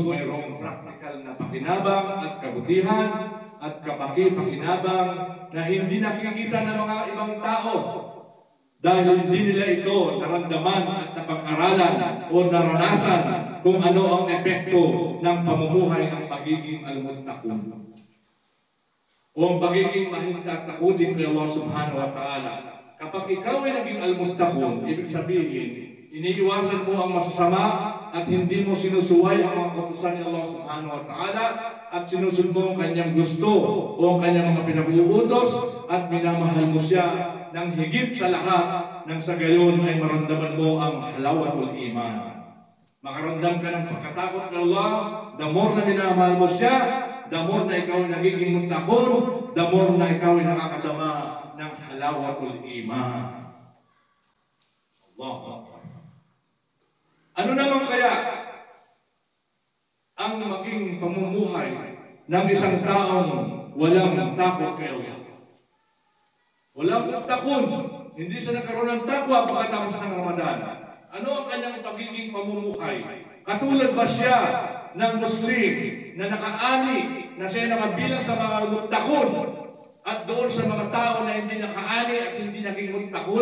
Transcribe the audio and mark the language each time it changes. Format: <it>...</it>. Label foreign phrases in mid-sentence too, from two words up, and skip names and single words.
<tl>mayroong practical na pakinabang at kabutihan at kapaki-pakinabang na hindi nakikita ng mga ibang tao dahil hindi nila ito naramdaman at napag-aralan o naranasan kung ano ang epekto ng pamumuhay ng pagiging al-muttaqun o ang pagiging mahintatakutin kay</tl> <ar>الله سبحانه وتعالى.</ar> <tl>Kapag ikaw ay naging al-muttaqun, ibig sabihin, iniiwasan mo ang masasama at hindi mo sinusuway ang mga kautusan ni</tl> <ar>الله سبحانه وتعالى</ar> <tl>at sinusunod mo ang kanyang gusto o ang kanyang mga pinag-uutos at minamahal mo siya nang higit sa lahat nang sa gayon ay maramdaman mo ang</tl> <ar>حلاوة الإيمان.</ar> <tl>Makaramdam ka ng pagkatakot ng Allah,</tl> <en>the more</en> <tl>na minamahal mo siya,</tl> <en>the more</en> <tl>na ikaw ay nagiging muttaqun,</tl> <en>the more</en> <tl>na ikaw ay nakakadama ng</tl> <ar>حلاوة الإيمان.</ar> <tl>Allah. Ano naman kaya ang maging pamumuhay ng isang taong walang takot kay Allah? Walang muttaqun, hindi siya nagkaroon ng takwa pagkatapos ng Ramadan. Ano ang kanyang pagiging pamumuhay? Katulad ba siya ng Muslim na nakaani na siya nakabilang sa mga muttaqun at doon sa mga tao na hindi nakaani at hindi naging muttaqun?</tl>